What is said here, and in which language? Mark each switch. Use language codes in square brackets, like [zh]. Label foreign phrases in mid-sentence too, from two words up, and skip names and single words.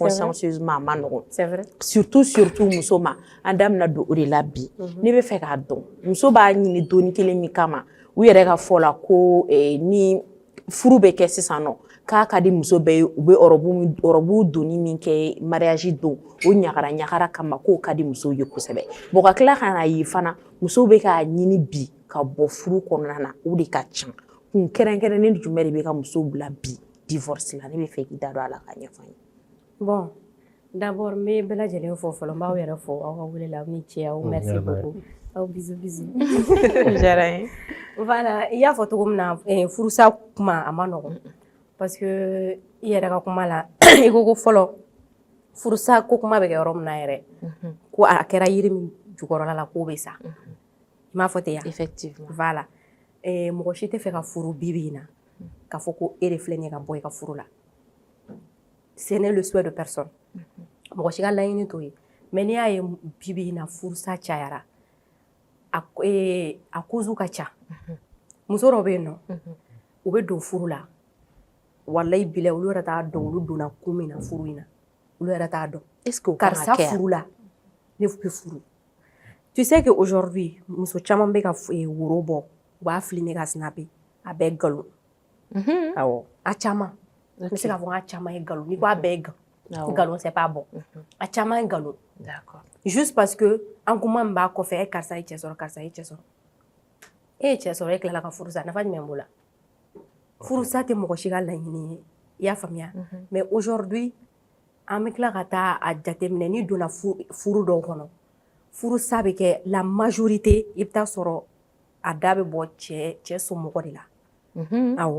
[bm] consciencieusement a ma nɔgɔ surtout muso ma an da bɛna don o de la bi ne bɛ fɛ k'a dɔn muso b'a ɲini doni kelen min kama u yɛrɛ ka fɔ la ko ni furu bɛ kɛ sisan nɔ k'a ka di muso bɛɛ ye u bɛ ɔrɔbu doni min kɛ mariage don o ɲagara kama k'o ka di musow ye kosɛbɛ bon ka tila ka na ye fana musow bɛ k'a ɲini bi ka bɔ furu kɔnɔna na o de ka ca kun kɛrɛnkɛrɛnnen jumɛn de bɛ ka musow bila bi divorce la ne bɛ fɛ k'i da don a la ka ɲɛfɔ n ye. [fr] Bon d'abord [bm] n bɛ bɛɛ lajɛlen fɔ fɔlɔ n b'aw yɛrɛ fɔ aw ka wele la aw ni ce aw [fr] merci beaucoup [bm] aw bisous diyara n ye. Voilà i y'a fɔ cogo min na furusa kuma a ma nɔgɔn parce que i yɛrɛ ka kuma la i ko fɔlɔ furusa ko kuma bɛ kɛ yɔrɔ min na yɛrɛ ko a kɛra yiri min jukɔrɔla la k'o bɛ sa i m'a fɔ ten yan effectivement voilà mɔgɔ si tɛ fɛ ka furu bi in na k'a fɔ ko e de filɛ nin ye ka bɔ i ka furu la [fr] ce n'est le souhait de personne [bm] mɔgɔ si ka laɲini t'o ye mais n'i y'a ye bi in na furusa cayara a cause ka ca muso dɔw bɛ yen nɔ u bɛ don furu la [ar] wallahi bilahi [bm] olu yɛrɛ t'a dɔn olu donna kun min na furu in na olu yɛrɛ t'a dɔn [fr] est-ce que [bm] karisa furu la ne bɛ furu [fr] tu sais que aujourd'hui [bm] muso caman bɛ ka woro bɔ u b'a fili ne ka snapper a bɛɛ nkalon awɔ a caman n bɛ se k'a fɔ n k'a caman ye nkalon n'i ko a bɛɛ ye nkalon [fr] c'est pas bon [bm] a caman ye nkalon d'accord [fr] juste parce que [bm] an kuma min b'a kɔfɛ karisa ye cɛ sɔrɔ karisa ye cɛ sɔrɔ e ye cɛ sɔrɔ e tilala ka furu sa nafa jumɛn b'o la furusa tɛ mɔgɔ si ka laɲini ye i y'a faamuya [fr] mais aujourd'hui [bm] an bɛ tila ka taa a jateminɛ n'i donna furu dɔw kɔnɔ furusa bɛ kɛ la majorité i bɛ taa sɔrɔ a da bɛ bɔ cɛ somɔgɔ de la awɔ